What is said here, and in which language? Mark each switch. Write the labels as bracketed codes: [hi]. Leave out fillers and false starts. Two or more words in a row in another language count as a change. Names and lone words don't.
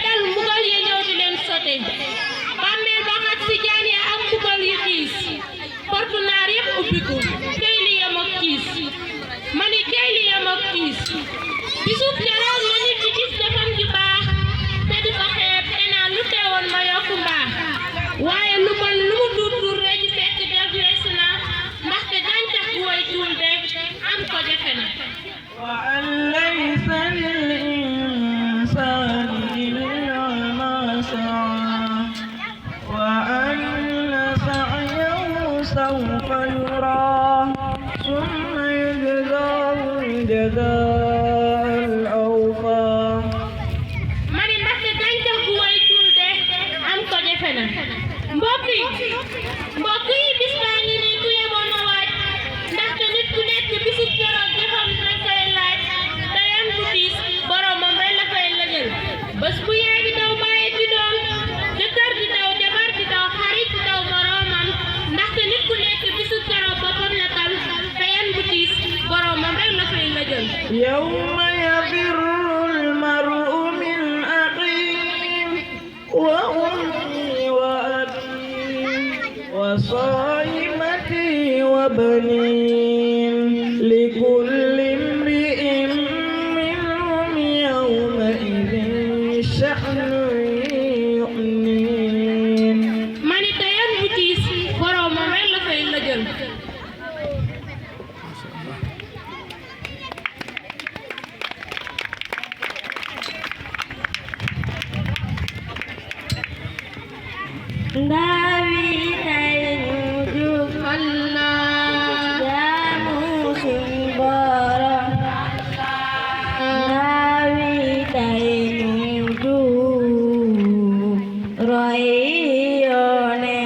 [wo] dal mbugal ya ñëw di leen sote bàmmeel ba xat si jaan ya ak mbugal yu diis portu naar yépp ubbiku tey li yem ak tiis mani tey li yem ak tiis bisub keroog la nit di gis defam ju baax te di ko xeeb te naan lu teewoon ma yokku mbaax waaye lu bon lu mu tuur rek fekk def wees na ndaxte gàncax gu woy tuul de am ko jafe na [ar] وأن ليس للإنسان إلا ما سعى وأن سعيه سوف يرى ثم يجزاه الجزاء الأوفى [wo] mani ndaxte gàncax gu woy tuul de am ko jafe na mbokk yi bis baa ngi nii ku yeboon a waaj ndaxte nit ku nekk bisub keroog jëfam nañ koy laaj te yan bu diis boromam rek la fay lëjal bés bu yaay di daw bàyyi ci doom jëkkër di daw jabar di daw xarit di daw boromam ndaxte nit ku nekk bisub keroog boppam la tal te yan bu diis boromam rek la fay lëjal [ar] يوم يفر المرء من أخيه وأمه وأبيه وصاحبته وبنيه لكل امرئ منهم يومئذ شأن يغنيه [wo] mani te yan bu diis boromam rek la fay lëjal ndawi tay jub jaamu suñ borom ndawi tay jub roy yoone